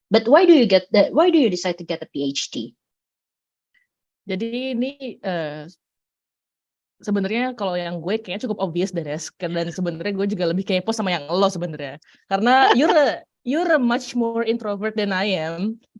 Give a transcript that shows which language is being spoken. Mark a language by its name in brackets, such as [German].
[English] But why do you decide to get a PhD? [Indonesian] Jadi ini sebenarnya kalau yang gue kayaknya cukup obvious deh, dan sebenarnya gue juga lebih kepo sama yang lo sebenarnya. Karena [English] you're a much more introvert than I am.